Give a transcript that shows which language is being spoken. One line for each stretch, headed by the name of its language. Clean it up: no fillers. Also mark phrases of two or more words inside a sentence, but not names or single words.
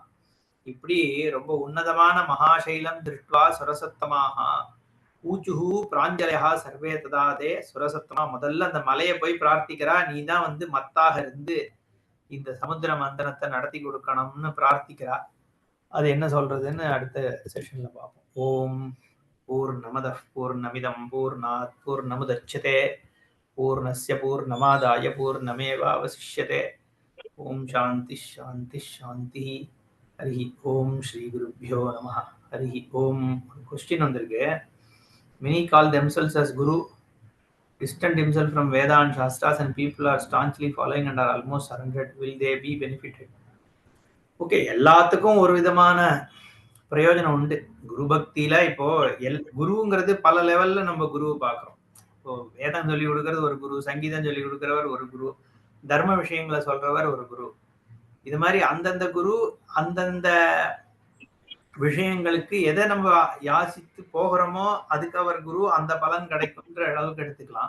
Tamil: இப்படி ரொம்ப உன்னதமான
Sanskrit: மகாசைலம் திருஷ்டுவா சுரசத்தமாக ஊச்சுஹு பிராஞ்சலயா சர்வே ததாதே சுரசத்தமா.
Tamil: முதல்ல அந்த மலையை போய் பிரார்த்திக்கிறா, நீ தான் மத்தாக இருந்து இந்த சமுத்திர மந்தனத்தை நடத்தி கொடுக்கணும்னு பிரார்த்திக்கிறா. அது என்ன சொல்றதுன்னு அடுத்த செஷன்ல பார்ப்போம்.
Sanskrit: ஓம் பூர்ணமத பூர்ணமிதம் பூர்ணாத் பூர்ணமுதச்யதே பூர்ணஸ்ய பூர்ணமாதாய பூர்ணமேவாவசிஷ்யதே. ஓம் சாந்தி சாந்தி சாந்தி. ஹரி ஓம் ஸ்ரீ குருப்யோ நம. ஹரி ஓம்.
Tamil: கொஸ்டின் வந்திருக்கு.
English: Many call themselves as guru, distant himself from Veda and Shastras, and people are staunchly following and are almost surrendered. Will they be benefited?
Tamil: Okay, எல்லாத்துக்கும் ஒரு விதமான பிரயோஜனம் உண்டு. குரு பக்தியில இப்போ குருங்கிறது பல லெவல்ல நம்ம குருவை பார்க்கிறோம். இப்போ வேதம் சொல்லி கொடுக்கறது ஒரு குரு, சங்கீதம் சொல்லி கொடுக்கிறவர் ஒரு குரு, தர்ம விஷயங்களை சொல்றவர் ஒரு குரு. இது மாதிரி அந்தந்த குரு அந்தந்த விஷயங்களுக்கு எதை நம்ம யாசித்து போகிறோமோ அதுக்கு அவர் குரு, அந்த பலன் கிடைக்கும்ன்ற அளவுக்கு எடுத்துக்கலாம்.